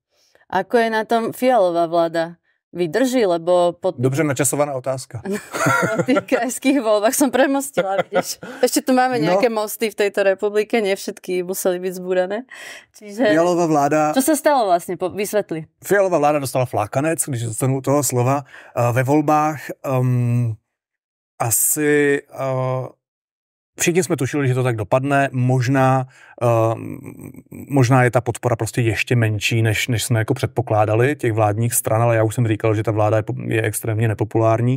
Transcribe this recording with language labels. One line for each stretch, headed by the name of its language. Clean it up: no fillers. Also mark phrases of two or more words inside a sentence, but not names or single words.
Slovak: Ako je na tom Fialová vláda? Vydrží, lebo...
Czech: Dobře načasovaná otázka.
Slovak: Po tých krajských voľbách som premostila, vidíš. Ešte tu máme nejaké mosty v tejto republike, nie všetky museli byť zbúrané. Čiže... Fialová vláda... Čo sa stalo vlastne? Vysvetli.
Czech: Fialová vláda dostala flákanec, když dostanu toho slova, ve volbách. Asi... Všichni jsme tušili, že to tak dopadne. Možná je ta podpora prostě ještě menší, než jsme jako předpokládali těch vládních stran, ale já už jsem říkal, že ta vláda je extrémně nepopulární.